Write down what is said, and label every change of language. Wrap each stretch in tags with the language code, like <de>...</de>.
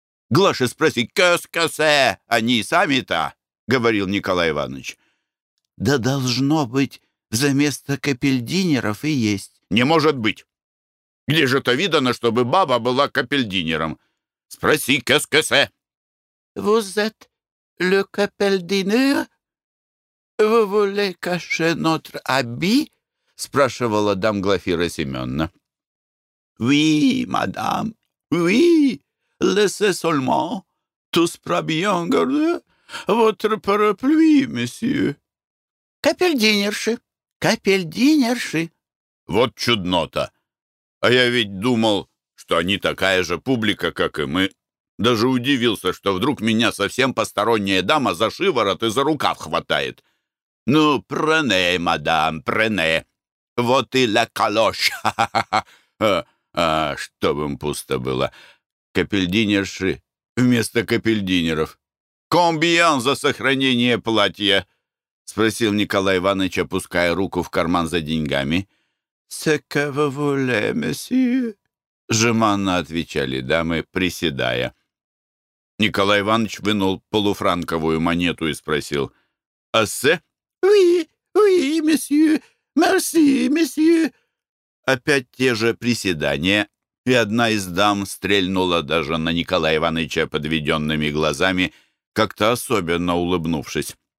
<ru>«Глаше спроси, кэс-кэсэ, они сами-то!» — говорил Николай Иванович. «Да должно быть!» «Заместо капельдинеров и есть». «Не может быть! Где же то видано, чтобы баба была капельдинером? Спроси, кэс-кэсэ!»</ru> <fr>«Vous êtes le капельдинер? Vous voulez cacher notre habit?»</fr> <ru>спрашивала дам Глафира Семеновна.</ru> <fr>«Oui, madame, oui, laissez seulement tous probien garde votre parapluie, monsieur».</fr> <ru>«Капельдинерши! Капельдинерши!» «Вот чудно-то! А я ведь думал, что они такая же публика, как и мы. Даже удивился, что вдруг меня совсем посторонняя дама за шиворот и за рукав хватает. Ну, прене, мадам, прене! Вот и ля калош! А чтоб им пусто было! Капельдинерши вместо капельдинеров! Комбиан за сохранение платья!» спросил Николай Иванович, опуская руку в карман за деньгами.</ru> <fr>«Ce que vous voulez, monsieur?»</fr> <ru>жеманно отвечали дамы, приседая. Николай Иванович вынул полуфранковую монету и спросил. «А се?»</ru> <fr>«Oui, oui, monsieur. Merci, monsieur».</fr> <ru>Опять те же приседания, и одна из дам стрельнула даже на Николая Ивановича подведенными глазами, как-то особенно улыбнувшись.</ru>